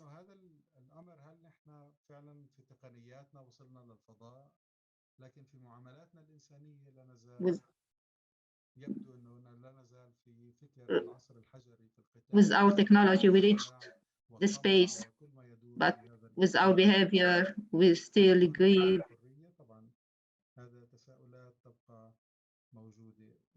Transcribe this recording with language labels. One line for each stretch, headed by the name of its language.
Arabic: هذا الأمر، هل نحن فعلا في تقنياتنا وصلنا للفضاء، لكن في معاملاتنا الإنسانية لا نزال يبدو أنه لا نزال في فكر العصر الحجري في القتال.
English: with our technology we reached the space, but with our behavior we still greed.
Arabic: هذا تساؤلات تبقى موجودة.